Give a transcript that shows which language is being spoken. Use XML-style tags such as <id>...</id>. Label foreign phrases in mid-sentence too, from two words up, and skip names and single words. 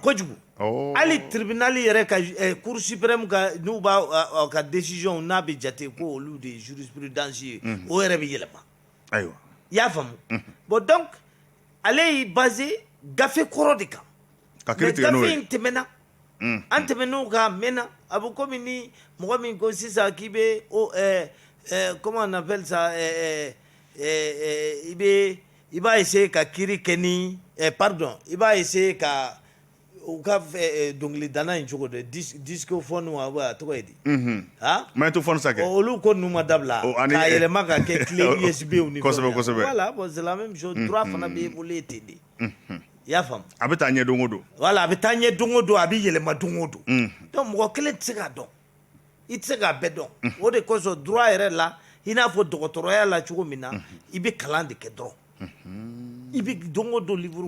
<bm>kojugu hali tribunal yɛrɛ ka</bm> <fr>cour suprême</fr> <bm>ka n'u b'a ka décision n'a bɛ jate ko olu de ye jurisprudence ye o yɛrɛ bɛ yɛlɛma ayiwa i y'a faamu</bm> <fr>bon donc</fr> <bm>ale y'i basé gafe kɔrɔ de kan ka kiiri tigɛ n'o gafe ye in tɛmɛna an tɛmɛn'o kan a mɛnna a bɛ komi ni mɔgɔ min ko sisan k'i bɛ</bm> <fr>comment on appelle ça, il va essayer</fr> <bm>ka kiri keni,</bm> <fr>pardon, il va essayer</fr> <bm>ka u ka dongili dana in cogo de discophone wa tɔgɔ ye di magnétophone sa kɛ olu ko ninnu ma dabila k'a yɛlɛma ka kɛ</bm> <fr>clé USB</fr> <bm>ni kosɛbɛ kosɛbɛ</bm> <fr>voilà bon c'est la même chose droit</fr> <bm>fana bɛ évoluer ten de i y'a faamu a bɛ taa ɲɛ don o don voilà a bɛ taa ɲɛ don o don a bɛ yɛlɛma don o don donc mɔgɔ kelen tɛ se k'a dɔn i tɛ se k'a bɛɛ dɔn o de kosɔn droit yɛrɛ la i n'a fɔ dɔgɔtɔrɔya la cogo min na i bɛ kalan de kɛ dɔrɔn i bɛ don o don livre</bm>